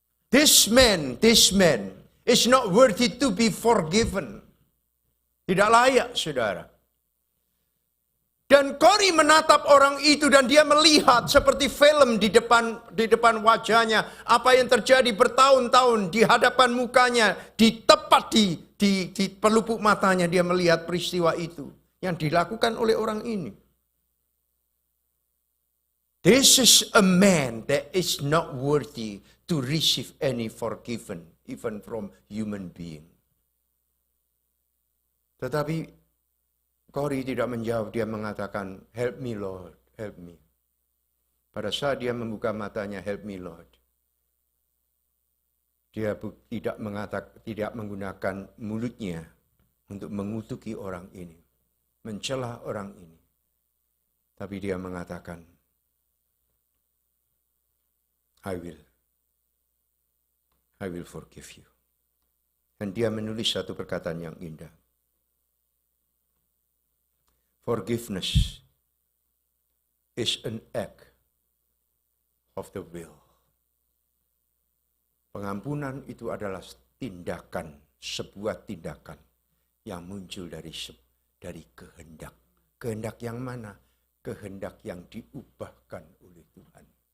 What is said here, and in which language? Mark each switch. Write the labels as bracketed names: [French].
[English] This man is not worthy to be forgiven. [Indonesian] Tidak layak, saudara. Dan Corrie menatap orang itu dan dia melihat seperti film di depan wajahnya. Apa yang terjadi bertahun-tahun di hadapan mukanya, tepat di pelupuk matanya dia melihat peristiwa itu yang dilakukan oleh orang ini. [English] This is a man that is not worthy to receive any forgiven, even from human being. [Indonesian] Tetapi Corrie tidak menjawab, dia mengatakan, [English] help me Lord, help me. [Indonesian] Pada saat dia membuka matanya, [English] help me Lord. [Indonesian] Dia tidak menggunakan mulutnya untuk mengutuki orang ini, mencela orang ini. Tapi dia mengatakan, [English] I will forgive you. [Indonesian] Dan dia menulis satu perkataan yang indah. [English] Forgiveness is an act of the will. [Indonesian] Pengampunan itu adalah tindakan, sebuah tindakan yang muncul dari kehendak. Kehendak yang mana? Kehendak yang diubahkan oleh Tuhan.